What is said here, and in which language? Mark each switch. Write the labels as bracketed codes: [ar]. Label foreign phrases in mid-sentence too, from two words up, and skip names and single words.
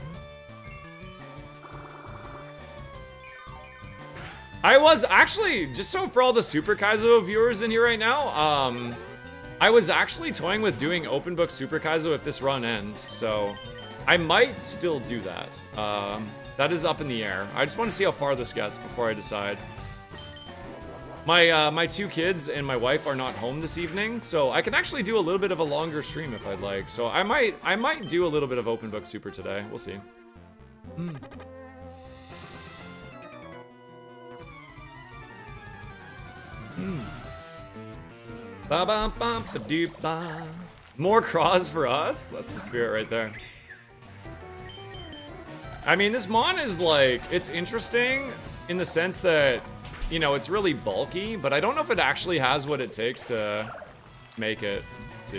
[en] I was actually, just so for all the Super Kaizo viewers in here right now, I was actually toying with doing open book Super Kaizo if this run ends, so I might still do that. That is up in the air. I just want to see how far this gets before I decide. My two kids and my wife are not home this evening, so I can actually do a little bit of a longer stream if I'd like. So I might do a little bit of open book Super today. We'll see. Ba ba ba ba doo ba. More craws for us? That's the spirit right there. I mean, this mon is like, it's interesting in the sense that, you know, it's really bulky, but I don't know if it actually has what it takes to make it. Let's see.